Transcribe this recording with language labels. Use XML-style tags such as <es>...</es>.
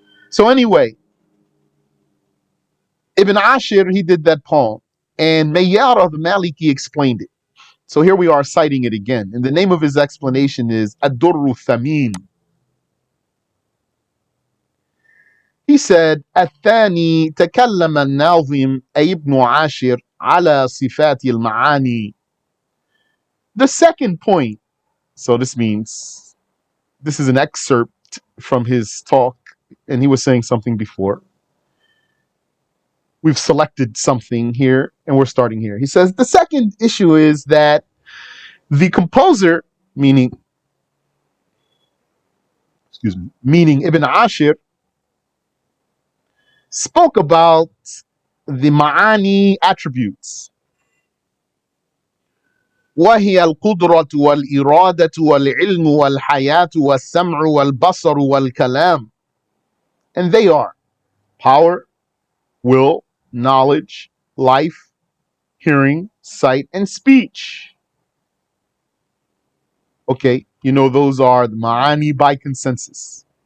<en>So anyway, Ibn Ashir, he did that poem, and Mayyara the Maliki explained it. So here we are citing it again, and the name of his explanation is Ad-Durru Thamin. He said,</en> <ar>الثاني تكلم الناظم أي ابن عاشر على صفات المعاني.</ar> <en>The second point, so this means this is an excerpt from his talk, and he was saying something before. We've selected something here, and we're starting here. He says, the second issue is that the composer, meaning Ibn Ashir, spoke about the ma'ani attributes.</en> <ar>وهي القدرة والإرادة والعلم والحياة والسمع والبصر والكلام.</ar> <en>And they are power, will, knowledge, life, hearing, sight, and speech. Okay, you know those are the ma'ani by consensus.</en>